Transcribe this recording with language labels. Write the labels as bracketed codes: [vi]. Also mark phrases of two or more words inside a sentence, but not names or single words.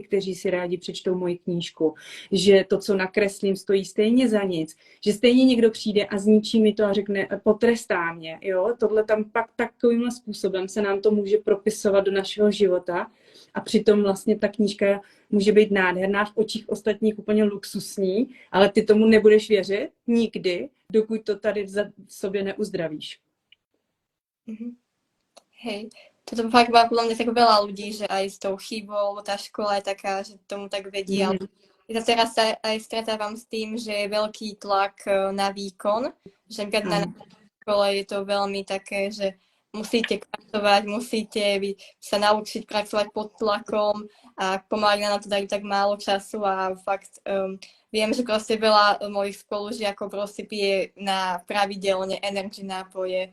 [cs] kteří si rádi přečtou moji knížku, že to, co nakreslím, stojí stejně za nic, že stejně někdo přijde a zničí mi to a řekne, potrestá mě, jo, tohle tam pak takovýmhle způsobem se nám to může propisovat do našeho života a přitom vlastně ta knížka může být nádherná, v očích ostatních úplně luxusní, ale ty tomu nebudeš věřit nikdy, dokud to tady v sobě neuzdravíš. [sk] Hej, toto fakt má podľa mňa tak veľa ľudí, že aj s tou chybou, tá škola je taká, že tomu tak vedí, ale ja teraz sa aj stretávam s tým, že je veľký tlak na výkon, že na škole je to veľmi také, že musíte pracovať, musíte sa naučiť pracovať pod tlakom a pomaly na to dajú tak málo času a fakt viem, že proste veľa mojich spolužiakov proste pije na pravidelne energy nápoje.